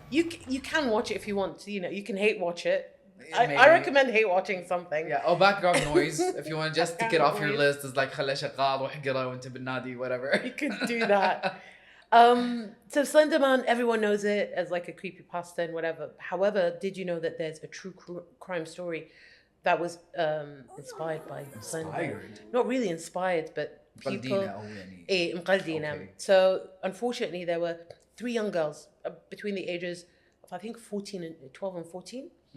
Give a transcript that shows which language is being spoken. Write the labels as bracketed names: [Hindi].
[English] you can watch it if you want. You know, you can hate watch it. I recommend hate watching something. Yeah, or background noise if you want to just tick it off your list. It's like [Arabic] خله شغال واحقره وانت بالنادي [English] whatever. You can do that. So Slenderman, everyone knows it as like a creepypasta and whatever. However, did you know that there's a true crime story that was inspired by Slenderman? Not really inspired, but people. [Arabic] مقلدينه. Okay. [English] So unfortunately, there were 3 young girls between the ages of I think 12 and 14.